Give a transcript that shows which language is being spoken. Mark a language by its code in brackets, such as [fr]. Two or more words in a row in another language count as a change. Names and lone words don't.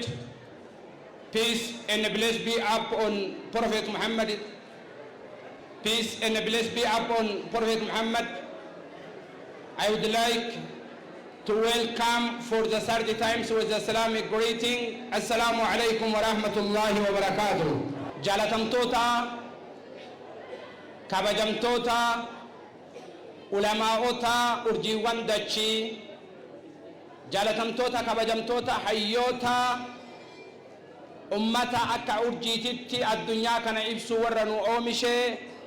[en] Peace and bless be upon Prophet Muhammad. Peace and bless be upon Prophet Muhammad. I would like to welcome for the third time with the Islamic greeting. [ar] السلام عليكم ورحمة الله وبركاته. [om] Jalatamtoota, kabajamtoota, ulamaa'ota, urjiiwwan dachii, jalatamtoota, kabajamtoota, hayyoota, ummata akka urjiititti addunyaa kana ibsuu warra nu oomishee